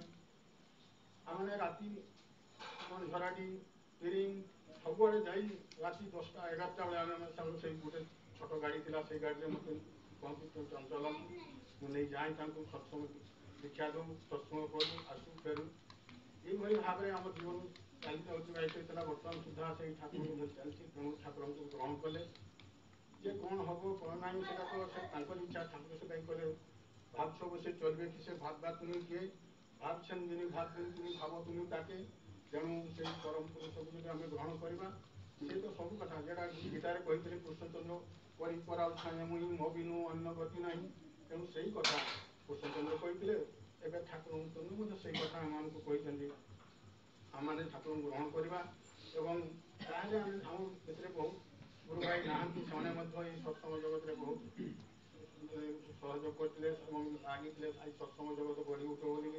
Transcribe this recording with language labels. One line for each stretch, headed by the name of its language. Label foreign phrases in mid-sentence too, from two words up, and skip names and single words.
Odia: ଆମମାନେ ରାତି ଝରାଟି ପିରିଙ୍ଗ ସବୁଆଡ଼େ ଯାଇ ରାତି 10ଟା 11ଟା ବେଳେ ଆମେ ସେଇ ଗୋଟେ ଛୋଟ ଗାଡ଼ି ଥିଲା, ସେଇ ଗାଡ଼ିରେ ମୋତେ କହନ୍ତି ତୁ ଚଲନ୍ତୁ, ମୁଁ ନେଇ ଯାଏ ତାଙ୍କୁ ସତ୍ସଙ୍ଗ ଦୀକ୍ଷା ଦେଉ, ସତ୍ସଙ୍ଗ କରୁ, ଆସୁ ଫେରୁ। ଏଇଭଳି ଭାବରେ ଆମ ଜୀବନ ଚାଲିଛି ଅତିବାହିତ ହେଇଥିଲା। ବର୍ତ୍ତମାନ ସୁଦ୍ଧା ସେଇ ଠାକୁରଙ୍କ ଧରି ଚାଲିଛି। ତେଣୁ ଠାକୁରଙ୍କୁ ଗ୍ରହଣ କଲେ ଯେ କ'ଣ ହେବ କ'ଣ ନାହିଁ ସେଟା ତ ସେ ତାଙ୍କର ଇଚ୍ଛା। ଠାକୁର ସେ କାହିଁ କଲେ
Bangla: ভাবছো বসে চলবে কিসে ভাববা তুমি কে, ভাবছেন যিনি ভাববেন তিনি ভাব তুমি তাকে।
Odia: ତେଣୁ ସେଇ ପରମ ପୁରୁଷକୁ ଯଦି ଆମେ ଗ୍ରହଣ କରିବା, ସେ ତ ସବୁ କଥା ଯେଉଁଟା ଗୀତାରେ କହିଥିଲେ କୃଷ୍ଣଚନ୍ଦ୍ର ପରି ପରାଉ ଛାଏ ମୁଇଁ ମୋ ବିନୁ ଅନ୍ୟ ଗତି ନାହିଁ। ତେଣୁ ସେଇ କଥା କୃଷ୍ଣଚନ୍ଦ୍ର କହିଥିଲେ, ଏବେ ଠାକୁରଚନ୍ଦ୍ର ମଧ୍ୟ ସେଇ କଥା ଆମମାନଙ୍କୁ କହିଛନ୍ତି। ଆମମାନେ ଠାକୁରଙ୍କୁ ଗ୍ରହଣ କରିବା ଏବଂ ତାହେଲେ ଆମେ ଆମ ଭିତରେ ବହୁତ ଗୁରୁ ଭାଇ ନାହାନ୍ତି, ସେମାନେ ମଧ୍ୟ ଏଇ ସତ୍ସଙ୍ଗ ଜଗତରେ ବହୁତ ସହଯୋଗ କରିଥିଲେ ଏବଂ ଲାଗିଥିଲେ ଆଜି ସତ୍ସଙ୍ଗ ଜଗତ ଗଢ଼ି ଉଠିବ ବୋଲିକିରି।